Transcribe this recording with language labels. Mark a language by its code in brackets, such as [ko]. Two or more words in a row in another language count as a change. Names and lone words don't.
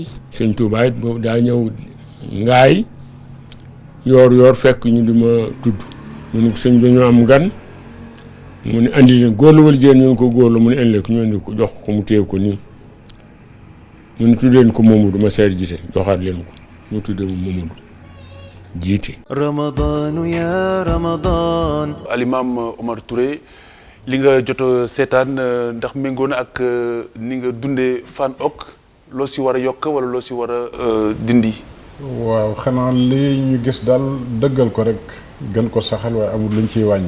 [wo] Sëñ Touba it boobu daa ñëw ngaay yoor fekk ñu di ma tudd mu ne ko sëñ bi ñu am gan mu ne andi leen góor la wala jigéen ñu ko góor la mu ne indi ko ñu indi ko jox ko mu téye ko nii mu ne tudd leen ko Mamadou ma seer Djité joxaat leen ko mu tuddee mu Mamadou Djité. [ar] رمضان يا رمضان. [wo] Alimam Omar Touré li nga jot seetaan ndax méngoo na ak ni nga dundee Fan Hock loo si war a yokk wala loo si war a dindi. waaw xanaa li ñu gis daal dëggal ko rek gën ko saxal waaye amul luñ ciy wàññi.